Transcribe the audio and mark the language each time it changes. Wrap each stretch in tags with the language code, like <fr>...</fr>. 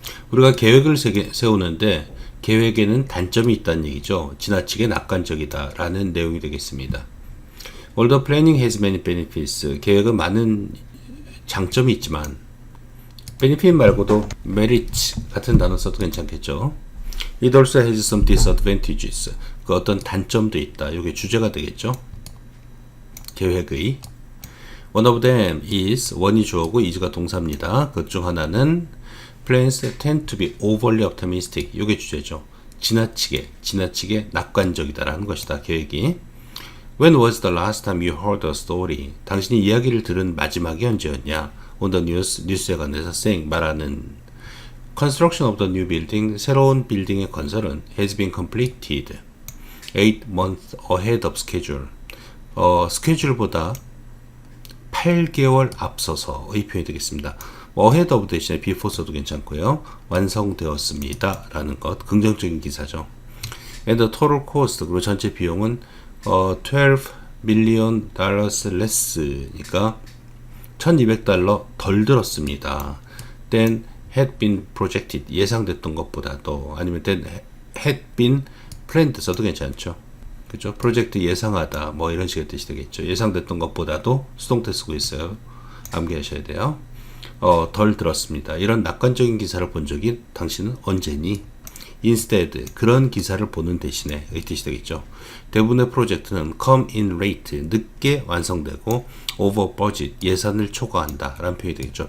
<ko>우리가 계획을 세우는데 계획에는 단점이 있다는 얘기죠. 지나치게 낙관적이다 라는 내용이 되겠습니다.</ko> <en>Although planning has many benefits,</en> <ko>계획은 많은 장점이 있지만 benefit 말고도 merit 같은 단어 써도 괜찮겠죠.</ko> <en>It also has some disadvantages.</en> <ko>그 어떤 단점도 있다. 이게 주제가 되겠죠. 계획의</ko> <en>One of them is,</en> <ko>one이 주어고 is가 동사입니다. 그 중 하나는</ko> <en>plans tend to be overly optimistic.</en> <ko>이게 주제죠. 지나치게 낙관적이다라는 것이다. 계획이.</ko> <en>When was the last time you heard a story?</en> <ko>당신이 이야기를 들은 마지막이 언제였냐?</ko> <en>On the news,</en> <ko>뉴스에 관해서 말하는</ko> <en>Construction of the new building,</en> <ko>새로운 빌딩의 건설은</ko> <en>has been completed 8 months ahead of schedule.</en> <ko>스케줄보다 8개월 앞서서의 표현이 되겠습니다. ahead of 대신에 before 써도 괜찮고요. 완성되었습니다. 라는 것, 긍정적인 기사죠.</ko> <en>And the total cost,</en> <ko>그리고 전체 비용은 $12 million less니까 $1200 덜 들었습니다.</ko> <en>Then had been projected,</en> <ko>예상됐던 것보다도, 아니면</ko> <en>then had been planned</en> <ko>써도 괜찮죠. 그죠? 프로젝트 예상하다, 뭐 이런 식의 뜻이 되겠죠. 예상됐던 것보다도 수동태 쓰고 있어요. 암기하셔야 돼요. 덜 들었습니다. 이런 낙관적인 기사를 본 적이 당신은 언제니? Instead, 그런 기사를 보는 대신에 이 뜻이 되겠죠. 대부분의 프로젝트는</ko> <en>come in late,</en> <ko>늦게 완성되고</ko> <en>over budget,</en> <ko>예산을 초과한다 라는 표현이 되겠죠.</ko>